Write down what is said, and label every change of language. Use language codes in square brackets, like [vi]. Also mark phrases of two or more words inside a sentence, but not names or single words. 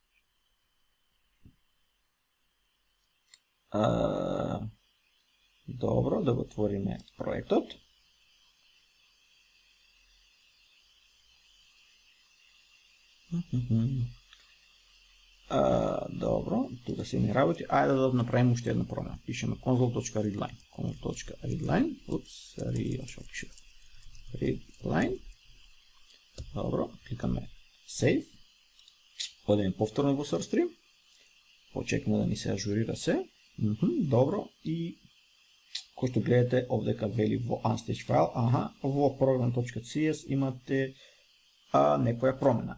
[mk] Добро, да го отвориме проектот. Добро, тука се ми работи. Ајде да направиме уште една промена. Пишеме console.readline. Console.readline. Readline. Добро, кликаме Save. Одеме повторно во Source 3. Почекаме да ни се ажурира се. Добро, и кој што гледате овдека вели во Unstaged файл, во program.cs имате некоја промена.